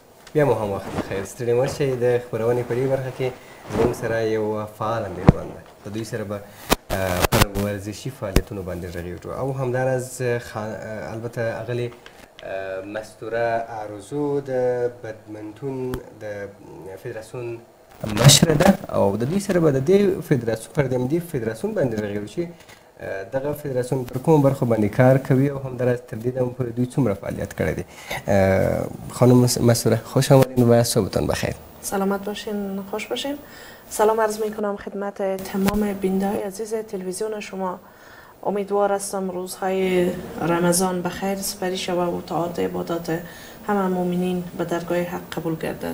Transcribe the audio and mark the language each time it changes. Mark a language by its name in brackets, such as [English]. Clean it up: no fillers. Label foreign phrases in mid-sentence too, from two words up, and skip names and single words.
[Pashto] بیا مو هم وخت بخیر ستړي مه شئ د خپرونې په دې برخه کې زموږ سره یو فعال میرمن ده په دوی سره به پر ورزشي فعالیتونو باندې غږیږو او همداراز البته اغلې مستوره عروضو د بدمنتون د فدراسیون مشره ده او د دوی سره به د دې فدراسیون پر دې فدراسیون باندې غږیږو چې دغه فدراسیون پر کومو برخو باندې کار کوي او همداراز تر دې دمه پورې دوی څومره فعالیت کړی دی. [Persian] خانم مستوره خوش آمدین و صبحتان بخیر. سلامت باشین، خوش باشین. سلام عرض می کنم خدمت تمام بیننده عزیز تلویزیون شما. امیدوار هستم روزهای رمضان بخیر سپری شود و طاعات عبادات همه مؤمنین به درگاه حق قبول گردد